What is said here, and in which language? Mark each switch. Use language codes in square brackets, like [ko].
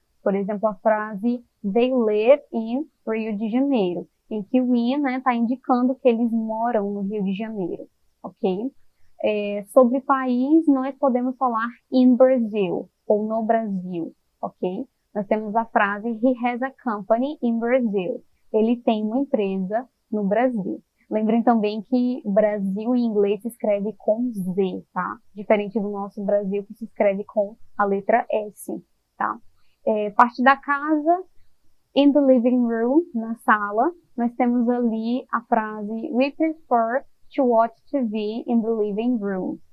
[pt] Por exemplo, a frase [en] they live in Rio de Janeiro, [pt] em que o in, né, está indicando que eles moram no Rio de Janeiro, ok? Sobre país, nós podemos falar [en] in Brazil, [pt] ou no Brasil, ok? Nós temos a frase [en] he has a company in Brazil. [pt] Ele tem uma empresa no Brasil. Lembrem também que Brasil em inglês se escreve com Z, tá? Diferente do nosso Brasil que se escreve com a letra S, tá? Parte da casa, [en] in the living room, [pt] na sala, nós temos ali a frase [en] we prefer to watch TV in the living room.